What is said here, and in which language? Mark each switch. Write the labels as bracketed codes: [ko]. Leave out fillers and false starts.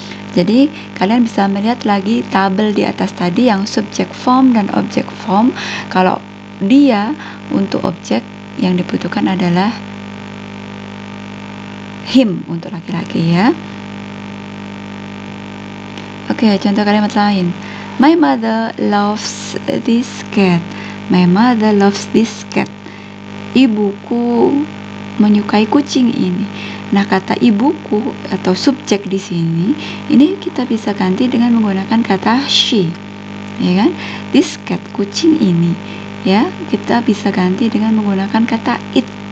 [id] Jadi kalian bisa melihat lagi tabel di atas tadi yang subject form dan object form. Kalau dia untuk objek yang dibutuhkan adalah him untuk laki-laki, ya. Oke, contoh kalimat lain. [en] My mother loves this cat. My mother loves this cat. [id] Ibuku menyukai kucing ini. Nah, kata ibuku atau subjek di sini, ini kita bisa ganti dengan menggunakan kata she, ya kan? This cat, kucing ini, ya, kita bisa ganti dengan menggunakan kata it.